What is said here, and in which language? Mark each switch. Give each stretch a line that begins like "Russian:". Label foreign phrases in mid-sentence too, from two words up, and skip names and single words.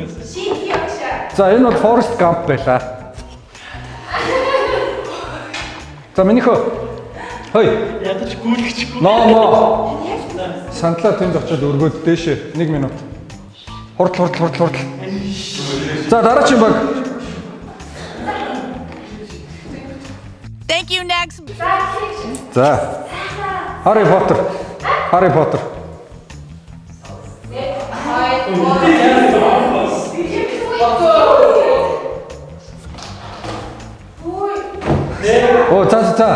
Mongolian: За энэ бол Forest Gump байлаа. За минийхөө. Хой. Ядаж гүйлгэчихгүй. Ноо. Сандлаа тэнд очиод өргөөд дээшээ 1 минут. Хурдл. За дараагийн баг.
English: Thank you, next.
Mongolian: За. Harry Potter. Оо за.